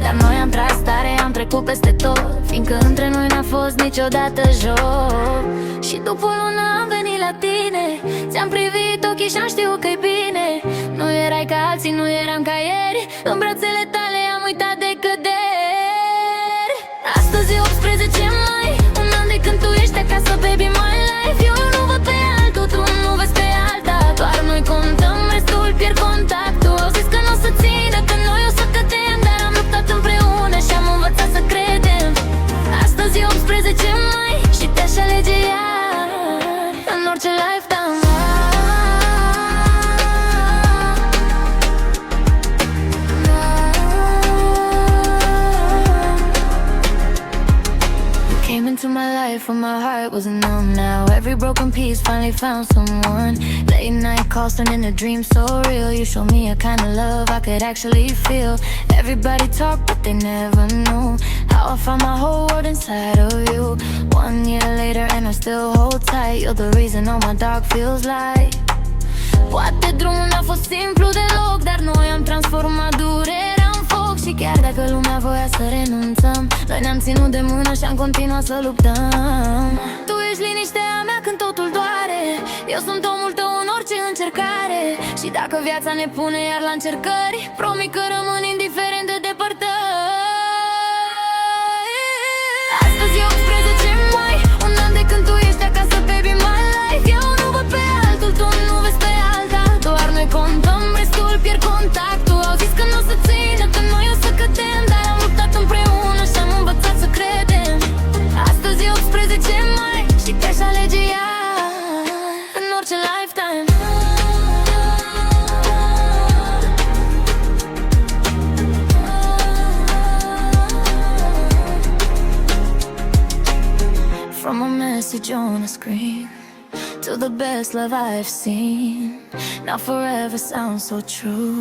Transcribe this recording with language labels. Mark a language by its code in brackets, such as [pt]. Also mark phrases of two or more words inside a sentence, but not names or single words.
[ro] Dar noi am tras tare, am trecut peste tot, fiindcă între noi n-a fost niciodată joc. Și după o lună am venit la tine, ți-am privit ochii și-am știut că-i bine. Nu erai ca alții, nu eram ca ieri, în brațele tale am uitat de căderi. Astăzi e 18 mai, un an de când tu ești acasă, [en] baby, my life. [ro] Eu nu văd pe altul, tu nu vezi pe alta, doar noi contăm, restul pierd contactul. Au zis că n-o să țină, că noi o să cădem, dar am luptat împreună și am învățat să credem. Astăzi e 18 mai și te-aș alege iar în orice lifetime. [en] Came into my life when my heart was numb. Now every broken piece finally found someone. Late night calls turned into dreams so real. You showed me a kind of love I could actually feel. Everybody talked but they never knew how I found my whole world inside of you. 1 year later and I still hold tight. You're the reason all my dark feels light. [ro] Poate drumul n-a fost simplu deloc, dar noi am transformat durerea în foc. Și chiar dacă lumea voia să renunțăm, noi ne-am ținut de mână și am continuat să luptăm. Tu ești liniștea mea când totul doare, eu sunt omul tău în orice încercare. Și dacă viața ne pune iar la încercări, promit că rămân indiferent de depărtări. Astăzi e 18 mai, un an de când tu ești acasă, [en] baby, my life. [ro] Eu nu văd pe altul, tu nu vezi pe alta, doar noi contăm, restul pierd contactul. Au zis că n-o să țină, că noi o să cădem, dar am luptat împreună și am învățat să credem. Astăzi e 18 mai și te-aș alege iar în orice lifetime. [en] From a message on a screen to the best love I've seen, now forever sounds so true.